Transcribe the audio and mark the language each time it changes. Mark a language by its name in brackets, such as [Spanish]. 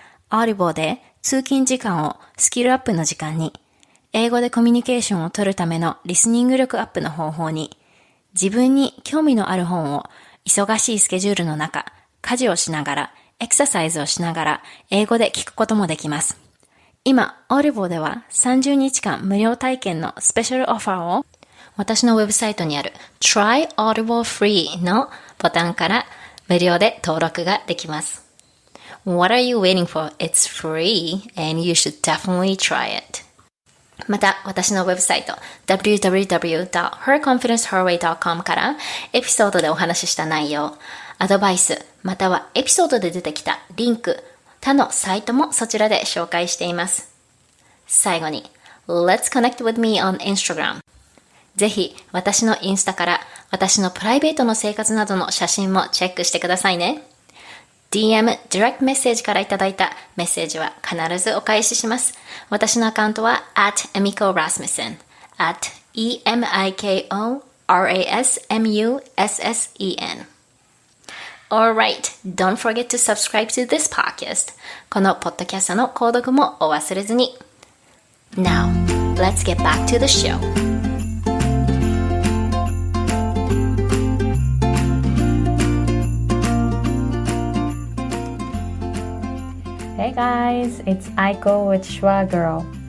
[Japanese] Audible で通勤時間をスキルアップの時間に、英語でコミュニケーションを取るためのリスニング力アップの方法に、自分に興味のある本を忙しいスケジュールの中、家事をしながら、エクササイズをしながら英語で聞くこともできます。今、Audible では30日間無料体験のスペシャルオファーを私のウェブサイトにある Try Audible Free のボタンから無料で登録ができます。 [English] What are you waiting for? It's free and you should definitely try it. [Japanese] また、私のウェブサイト www.herconfidenceherway.com からエピソードでお話しした内容、アドバイス、またはエピソードで出てきたリンク、他のサイトもそちらで紹介しています。最後に、 [English] Let's connect with me on Instagram。 [Japanese] ぜひ、私のインスタから私のプライベートの生活などの写真もチェックしてくださいね。 DM、Direct メッセージからいただいたメッセージは必ずお返しします。私のアカウントは [English] @EmikoRasmussen。@EmikoRasmussen。Alright, don't forget to subscribe to this podcast. [Japanese] このポッドキャストの購読もお忘れずに。 [English] Now, let's get back to the show.Hey guys, it's Aiko with Schwegirl.